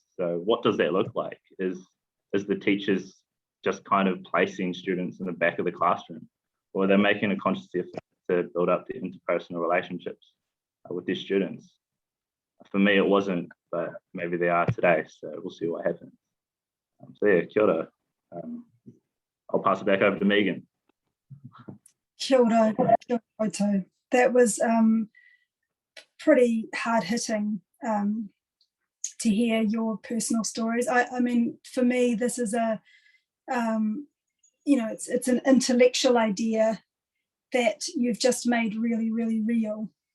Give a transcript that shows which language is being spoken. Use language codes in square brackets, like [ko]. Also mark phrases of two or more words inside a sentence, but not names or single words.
[en] So what does that look like? Is the teachers just kind of placing students in the back of the classroom, or are they making a conscious effort to build up the interpersonal relationships with their students? For me, it wasn't, but maybe they are today. So we'll see what happens. So yeah, [mi] kia ora. [en] I'll pass it back over to Megan. [mi] Kia ora, kia ora koutou. [en] That was pretty hard-hitting to hear your personal stories. I mean, for me, this is it's an intellectual idea that you've just made really, really real.